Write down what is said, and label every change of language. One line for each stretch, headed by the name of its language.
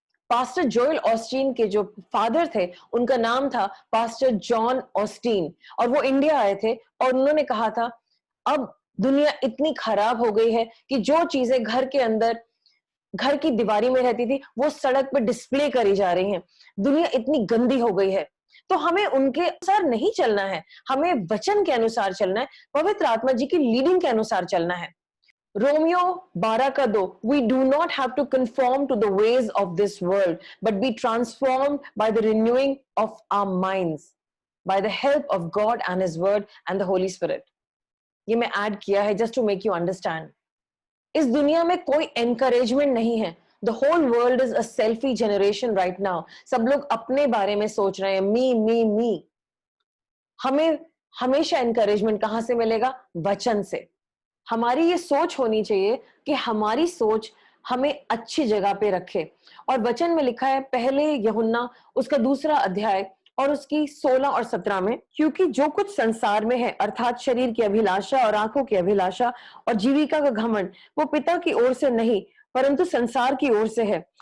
Hindi: Pastor Joel Osteen के जो father थे, उनका नाम था पास्टर जॉन ऑस्टीन, और वो इंडिया आए थे और उन्होंने कहा था अब दुनिया इतनी खराब हो गई है कि जो चीजें घर के अंदर, घर की दीवारी में रहती थी, वो सड़क पे डिस्प्ले करी जा रही हैं। दुनिया इतनी गंदी हो गई है। तो हमें उनके अनुसार नहीं चलना है, हमें वचन के अनुसार चलना है, पवित्र आत्मा जी की लीडिंग के अनुसार चलना है। रोमियो 12 का 2,
English: we do not have to conform to the ways of this world, but be transformed by the renewing of our minds, by the help of God and His Word and the Holy Spirit.
Hindi: ये मैं add किया है
English: just to make you understand.
Hindi: इस दुनिया में कोई encouragement नहीं है।
English: The whole world is a selfie generation right now.
Hindi: सब लोग अपने बारे में सोच रहे हैं, me. हमें हमेशा encouragement कहाँ से मिलेगा? वचन से। हमारी ये सोच होनी चाहिए कि हमारी सोच हमें अच्छी जगह पे रखे। और वचन में लिखा है पहले यूहन्ना उसका 2 अध्याय और उसकी 16 और 17 में, क्योंकि जो कुछ संसार में है अर्थात शरीर की अभिलाषा और आंखों की अभिलाषा और जीविका का घमंड, वो पिता की ओर से नहीं परंतु संसार की ओर से है।